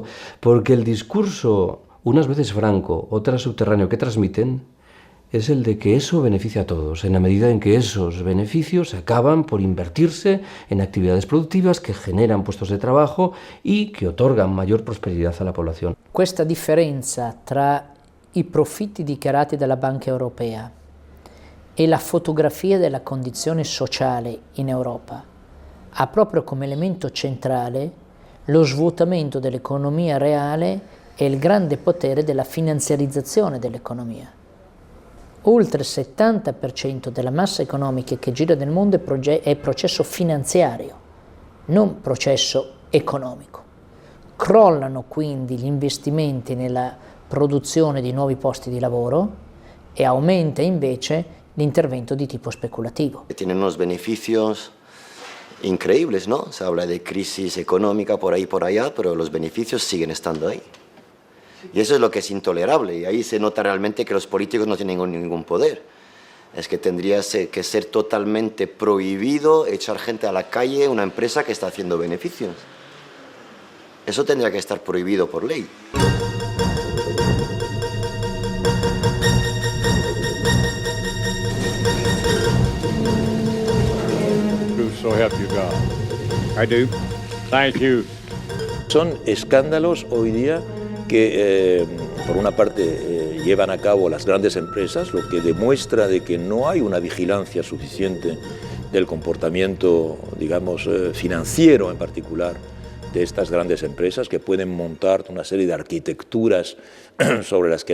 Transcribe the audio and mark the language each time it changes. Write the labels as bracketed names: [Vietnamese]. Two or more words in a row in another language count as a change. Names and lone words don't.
[Spanish] Porque el discurso, unas veces franco, otras subterráneo, que transmiten es el de que eso beneficia a todos, en la medida en que esos beneficios acaban por invertirse en actividades productivas que generan puestos de trabajo y che otorgan mayor prosperidad a la población. [Italian] Questa differenza tra i profitti dichiarati dalla Banca Europea e la fotografia della condizione sociale in Europa ha proprio come elemento centrale lo svuotamento dell'economia reale e il grande potere della finanziarizzazione dell'economia. Oltre il 70% della massa economica che gira nel mondo è processo finanziario, non processo economico. Crollano quindi gli investimenti nella produzione di nuovi posti di lavoro e aumenta invece l'intervento di tipo speculativo. [Spanish] Tienen unos beneficios increíbles, ¿no? Se habla de crisis económica por ahí por allá, pero los beneficios siguen estando ahí. Y eso es lo que es intolerable, y ahí se nota realmente que los políticos no tienen ningún poder. Es que tendría que ser totalmente prohibido echar gente a la calle una empresa que está haciendo beneficios. Eso tendría que estar prohibido por ley. [English] So help you God. I do. Thank you. [Spanish] Son escándalos hoy día que por una parte llevan a cabo las grandes empresas, lo que demuestra de que no hay una vigilancia suficiente del comportamiento, digamos, financiero en particular de estas grandes empresas, que pueden montar una serie de arquitecturas sobre las que